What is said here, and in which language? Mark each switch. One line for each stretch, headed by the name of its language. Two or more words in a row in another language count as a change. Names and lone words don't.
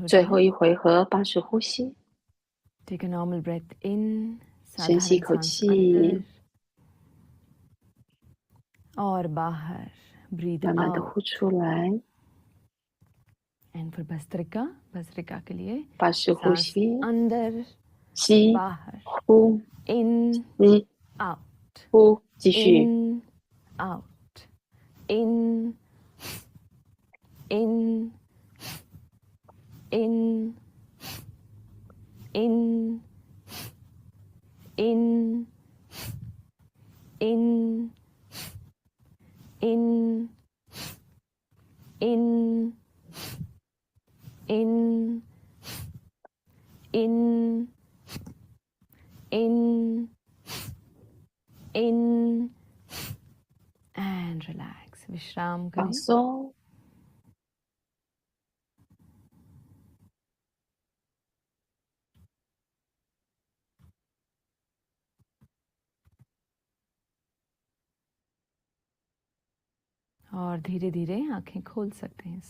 Chinese: 最后
Hindi: जाएं.
Chinese: 一回合，巴氏呼吸，
English: Take a normal breath in,
Chinese: 深吸一
Hindi: साधारण
Chinese: 口
Hindi: सांस
Chinese: 气，
Hindi: अंदर और बाहर.
English: Breathe
Chinese: 慢慢的
English: out.
Chinese: 呼出来。
English: And for Bhastrika,
Hindi: Bhastrika के लिए
Chinese: 巴氏呼
Hindi: सांस
Chinese: 吸，
Hindi: अंदर,
Chinese: 吸，
Hindi: बाहर.
Chinese: 呼，
English: In,
Chinese: 吸，
English: out.
Chinese: 呼，继续。
English: In, out. In, in, in, in, in, in, in, in, in, in, in, in, and relax.
Hindi: विश्राम
Chinese: 放
Hindi: करें.
Chinese: 松。
Hindi: और धीरे धीरे आंखें खोल सकते हैं.